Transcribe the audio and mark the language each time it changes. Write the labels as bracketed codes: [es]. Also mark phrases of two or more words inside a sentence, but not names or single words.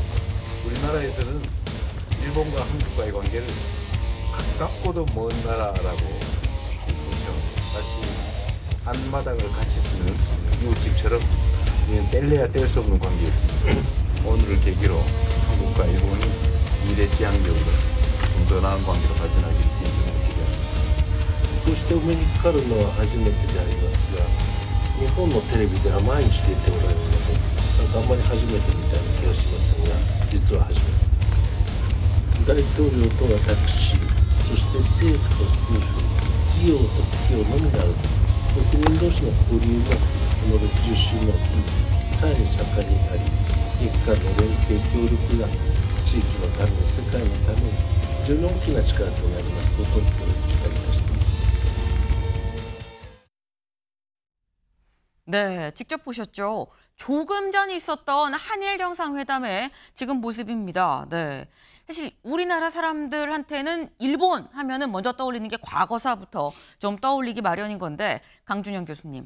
[ko] 우리나라에서는 일본과 한국과의 관계를 가깝고도 먼 나라라고 보죠. 마치 한마당을 같이 쓰는 이웃집처럼 뗄래야 뗄 수 없는 관계였습니다. 오늘을 계기로 한국과 일본이 미래지향적으로 좀 더 나은 관계로 발전하기를 진심으로 기대합니다. [ja] こうしてお目にかかるのは初めてでありますが、日本のテレビでは毎日出ておられるので、なんかあんまり初めてみたいな気はしませんが、実は初めてです。大統領と私、そして政府と政府、企業と企業のみならず、国民同士の交流もこの60周年を機にさらに盛んになり、日韓の連携協力が地域のため、世界のために非常に大きな力となりますことを期待いたしています。 [ko] 네, 직접 보셨죠. 조금 전 있었던 한일 정상회담의 지금 모습입니다. 네. 사실 우리나라 사람들한테는 일본 하면은 먼저 떠올리는 게 과거사부터 좀 떠올리기 마련인 건데 강준영 교수님.